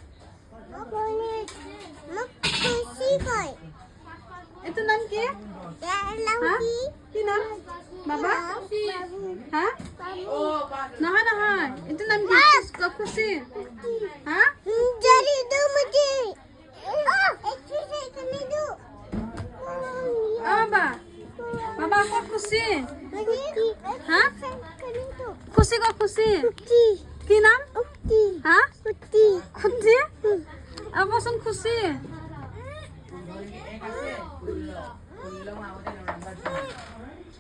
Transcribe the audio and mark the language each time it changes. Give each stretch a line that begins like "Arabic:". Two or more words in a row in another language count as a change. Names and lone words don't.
Assamese: এইটোৰ নাম কি কি নাম বাবা হা নহয় নহয় এইটোৰ নাম কি খুশি হা বাবা বাবা কত খুশি হা খুশি কত খুশি কি নাম হা খুশি আবাসন খুশি